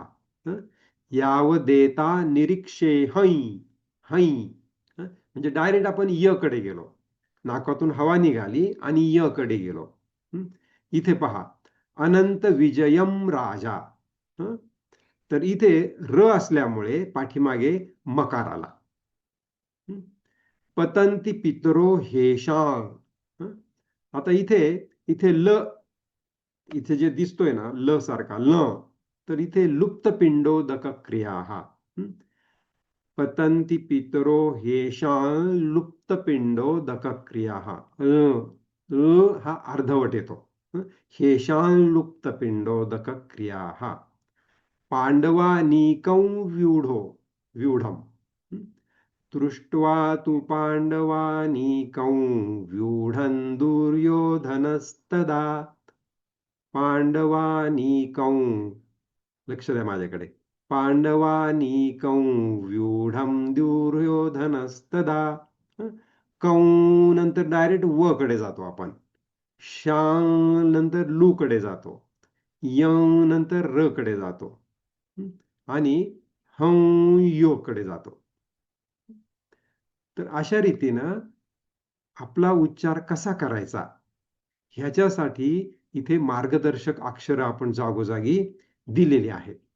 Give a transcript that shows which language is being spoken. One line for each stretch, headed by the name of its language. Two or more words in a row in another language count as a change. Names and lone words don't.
Sanskrit: यावदेता निरीक्षेहं,
Marathi: हैं, म्हणजे डायरेक्ट आपण य कडे गेलो. नाकातून हवा निघाली आणि य कडे गेलो. इथे पहा,
Sanskrit: अनंत विजयम राजा.
Marathi: तर इथे र असल्यामुळे पाठीमागे मकार आला.
Sanskrit: पतंती पितरो हेशां.
Marathi: आता इथे इथे ल, इथे जे दिसतोय ना ल सारखा ल, तर इथे
Sanskrit: लुप्त पिंडोदक क्रिया. पतंती पितरो हेशां लुप्त पिंडोदक क्रिया.
Marathi: हा अर्धवट येतो.
Sanskrit: हेशां लुप्त पिंडोदक क्रिया. पांडवानीकं व्यूढम. दृष्ट्वा तु पांडवानीकं व्यूढं दुर्योधनस्तदा. पांडवानीकं,
Marathi: लक्ष द्या माझ्याकडे.
Sanskrit: पांडवानीकं व्यूढं दुर्योधनस्तदा.
Marathi: कौ नंतर डायरेक्ट व कडे जातो आपण. शां नंतर लू कडे जातो. यं नंतर र कडे जातो. आणि हं यो कडे जातो. तर अशा रीतीनं आपला उच्चार कसा करायचा ह्याच्यासाठी इथे मार्गदर्शक अक्षर आपण जागोजागी दिलेली आहेत.